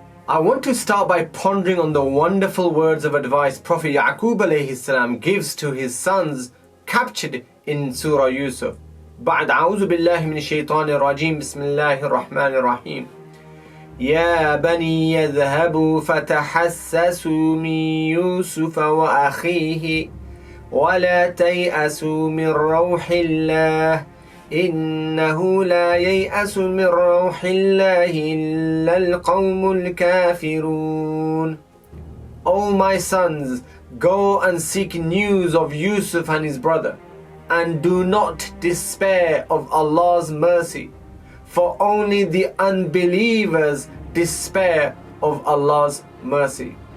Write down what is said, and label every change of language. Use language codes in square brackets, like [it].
[en] I want to start by pondering on the wonderful words of advice Prophet Yaqoob alayhi salam gives to his sons captured in Surah Yusuf. [ar] بعد أعوذ بالله من الشيطان الرجيم بسم الله الرحمن الرحيم يا بني يذهبوا فتحسسوا من يوسف وأخيه ولا تيأسوا من روح الله إنه لا ييأس من روح الله إلا القوم الكافرون. [en] O my sons, go and seek news of Yusuf and his brother, and do not despair of Allah's mercy, for only the unbelievers despair of Allah's mercy.